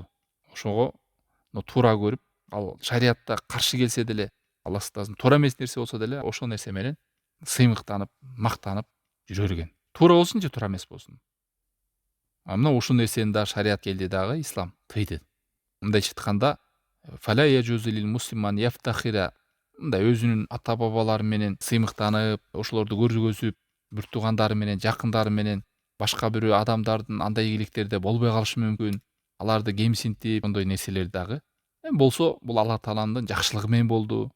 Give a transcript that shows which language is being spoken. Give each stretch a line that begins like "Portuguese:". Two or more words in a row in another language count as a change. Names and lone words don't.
Kyrgyz: Ошого туура көрүп, ал шариятта каршы келсе деле, Аллах сактасын, туура эмес нерсе болсо деле, ошол нерсе менен сыймыктанып, мактанып жүрө берген. Туура болсун же туура эмес болсун. Мына ушул нерсени да шарият келди дагы, ислам тыйды. Мындайча айтканда,
Arabic: فلا يجوز للمسلم أن يفتخر,
Kyrgyz: мындай өзүнүн ата бабалары менен сыймыктанып, ошолорду көргөзүп, бир туугандары менен, жакындары менен башка бирөө адамдардын андай ийгиликтерде болбой калышы мүмкүн. Аларды кемсинтип, ондой нерселер дагы. Болсо, бул Алла тааланын жакшылыгы менен болду.